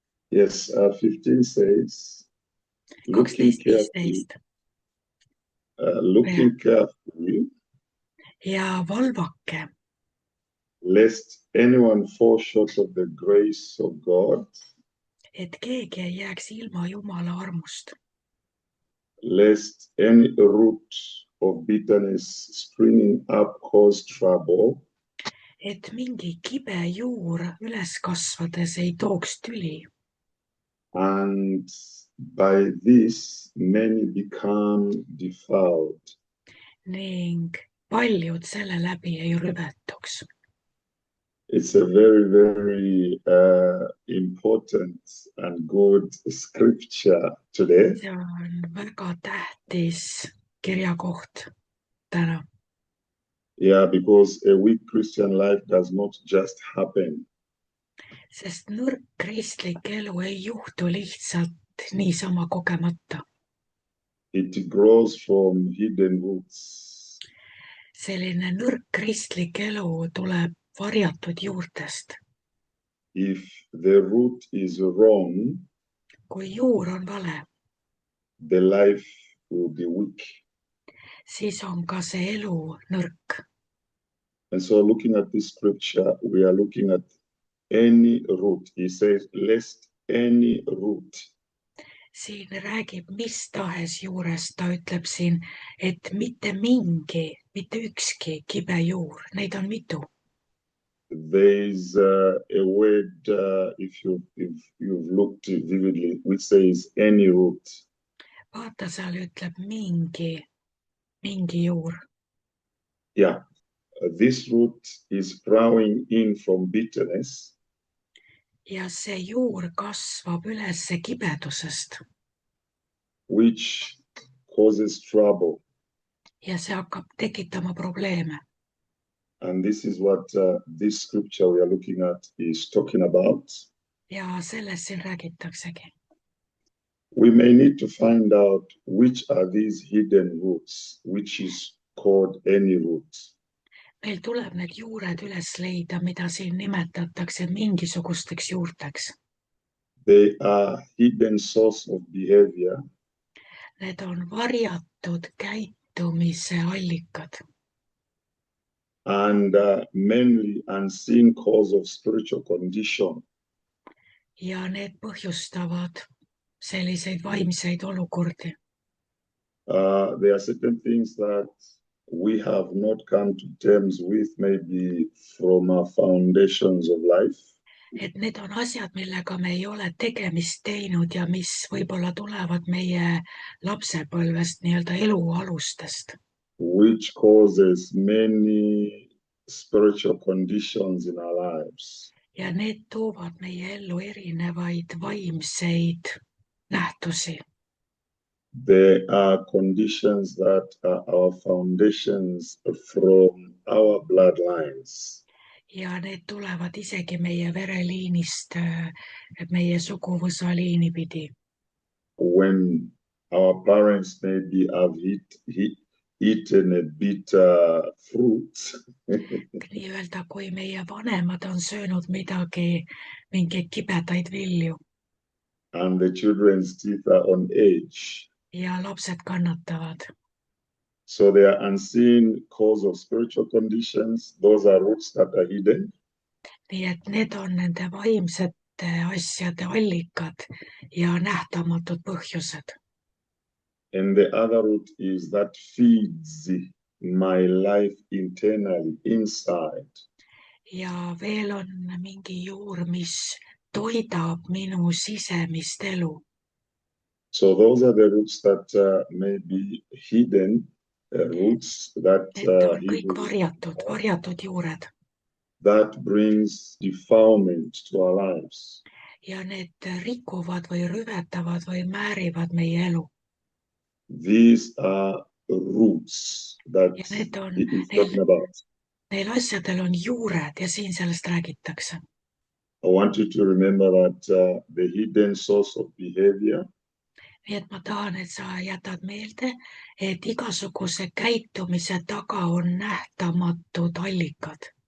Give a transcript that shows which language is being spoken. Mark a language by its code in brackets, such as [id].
[en] Yes, 15 says, looking carefully, 12:15. looking carefully, [et] Ja valvake, [en] lest anyone fall short of the grace of God, [et] et keegi ei jääks ilma Jumala armust, [en] lest any root of bitterness springing up cause trouble, [et] et mingi kibe juur üles kasvades ei tooks tüli. [en] and by this many become defiled. [et] Ning paljud selle läbi ei rüvetuks. [en] It's a very, very important and good scripture today. [et] See on väga tähtis kirjakoht täna, [en] Yeah, because a weak Christian life does not just happen. [et] sest nõrk kristlik elu ei juhtu lihtsalt niisama kogemata. [en] It grows from hidden roots. [et] Selline nõrk kristlik elu tuleb varjatud juurtest. [en] If the root is wrong, [et] Kui juur on vale, [en] the life will be weak. [et] siis on ka see elu nõrk. [en] And so looking at this scripture, we are looking at any root. He says, lest any root. [et] Siin räägib mis tahes juurest, ta ütleb siin, et mitte mingi, mitte ükski kibe juur, neid on mitu. [en] There is a word, if you've looked vividly, which says any root. [et] Vaata, seal ütleb mingi juur. [en] Yeah, this root is growing in from bitterness. [et] Ja see juur kasvab üles kibedusest [en] which causes trouble. [et] ja see hakkab tekitama probleeme. [en] And this is what this scripture we are looking at is talking about. [et] Ja sellest siin räägitaksegi. [en] We may need to find out which are these hidden roots, which is called any root. [et] Meil tuleb need juured üles leida, mida siin nimetatakse mingisugusteks juurteks. [en] They are hidden source of behavior. [et] Need on varjatud käitumise allikad. [en] And mainly unseen cause of spiritual condition. [et] Ja need põhjustavad selliseid vaimseid olukordi. [en] There are certain things that we have not come to terms with, maybe from our foundations of life. [et] Et need on asjad, millega me ei ole tegemist teinud ja mis võib-olla tulevad meie lapsepõlvest, nii-öelda elu alustest. [en] Which causes many spiritual conditions in our lives. [et] Ja need toovad meie ellu erinevaid vaimseid nähtusi. [en] There are conditions that are our foundations from our bloodlines. [et] Ja need tulevad isegi meie vereliinist, meie suguvõsaliini pidi. [en] When our parents maybe have eaten a bitter fruit. [et] Nii-öelda, kui meie vanemad on söönud mingeid kibedaid vilju. [en] And the children's teeth are on edge. [et] Ja lapsed kannatavad. [en] So they are unseen cause of spiritual conditions. Those are roots that are hidden. [et] Nii et need on nende vaimsete asjade allikad ja nähtamatud põhjused. [en] And the other root is that feeds my life internally, inside. [et] Ja veel on mingi juur, mis toidab minu sisemist elu. [en] So those are the roots that may be hidden roots that [et] Need on kõik [en] Hebrews [et] varjatud juured [en] that brings defilement to our lives. [et] ja need rikuvad või rüvetavad või määrivad meie elu. [en] These are roots that [et] Ja need on, [en] he is talking about. [et] neil asjadel on juured ja siin sellest räägitakse. [en] I want you to remember that the hidden source of behavior [et] Nii et ma tahan, et sa jätad meelde, et igasuguse käitumise taga on nähtamatud allikad.